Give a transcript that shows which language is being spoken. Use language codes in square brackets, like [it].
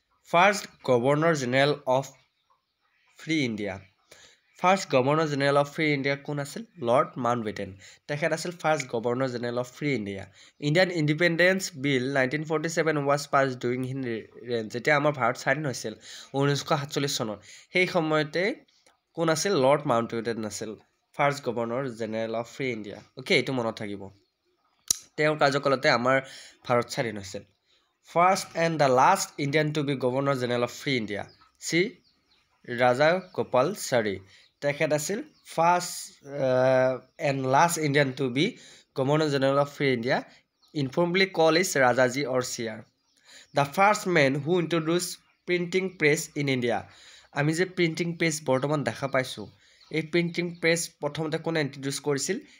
[en] first governor general of free India first governor general of free India [as] কোন আছিল [en] lord Mountbatten [as] তেখেত আছিল [en] first governor general of free India Indian independence bill 1947 was pass during his reign [as] যেতিয়া আমাৰ ভাৰত স্বাধীন হৈছিল 1947 চনত সেই সময়তে কোন আছিল [en] lord Mountbatten আছিল first governor general of free India okay [as] এইটো মনত থাকিব তেওঁৰ কাৰ্যকালতে আমাৰ ভাৰত স্বাধীন হৈছিল [en] First and the last Indian to be Governor General of Free India, C. Raja Gopal Sari. [as] তেখেত আছিল [en] first and last Indian to be Governor General of Free India, informally called as Rajaji or CR. The first man who introduced printing press in India. [as] আমি যে printing press বৰ্তমান দেখা পাইছোঁ, এই printing press প্ৰথমতে কোনে ইণ্ট্ৰডিউচ কৰিছিল?